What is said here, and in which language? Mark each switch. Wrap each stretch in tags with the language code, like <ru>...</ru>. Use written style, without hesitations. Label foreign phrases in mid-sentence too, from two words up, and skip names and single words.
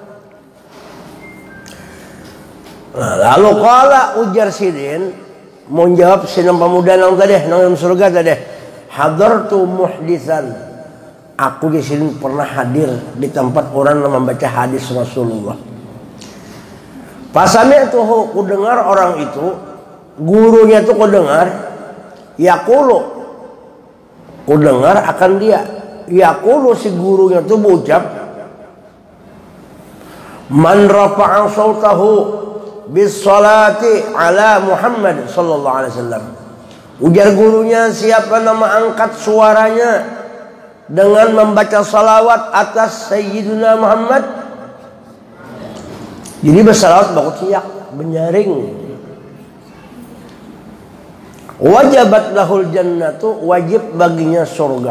<bjn>Nah, lalu kala ujar Sidin, mau jawab sinam pemuda nang tadi, nang surga tadi,</bjn> <ar>حضرت محدثا,</ar> <bjn>aku di sini pernah hadir di tempat orang yang membaca hadis Rasulullah. Pasami itu ku dengar orang itu, gurunya itu ku dengar, yaqulu, ku dengar akan dia, yaqulu si gurunya itu berucap,</bjn> <ar>من رفع صوته بالصلاة على محمد صلى الله عليه وسلم.</ar> <id>Ujar gurunya, siapa nama angkat suaranya dengan membaca salawat atas Sayyidina Muhammad.</id> <bjn>Jadi bersalawat baku tiak menyaring.</bjn> <ar>وجبت له الجنة,</ar> <id>wajib baginya surga.</id>